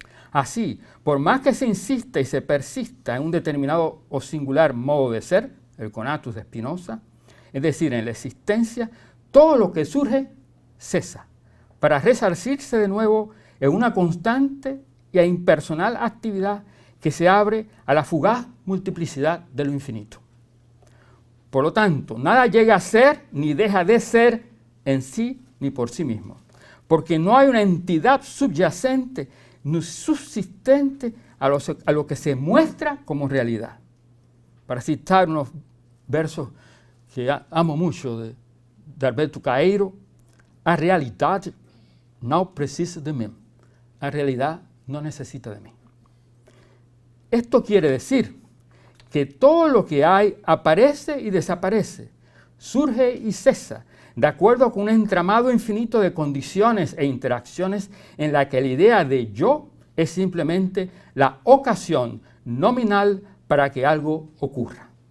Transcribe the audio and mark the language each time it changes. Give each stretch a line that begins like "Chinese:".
Spanish: Así, por más que se insista y se persista en un determinado o singular modo de ser, el conatus de Spinoza, es decir, en la existencia, todo lo que surge cesa, para resarcirse de nuevo en una constante y impersonal actividad que se abre a la fugaz multiplicidad de lo infinito. Por lo tanto, nada llega a ser ni deja de ser en sí ni por sí mismo, porque no hay una entidad subyacente ni subsistente a lo que se muestra como realidad. Para citar unos versos que amo mucho de Alberto Caeiro,
Portuguese: a realidade não precisa de mim.
Spanish: La realidad no necesita de mí. Esto quiere decir que todo lo que hay aparece y desaparece, surge y cesa, de acuerdo con un entramado infinito de condiciones e interacciones en la que la idea de yo es simplemente la ocasión nominal para que algo ocurra.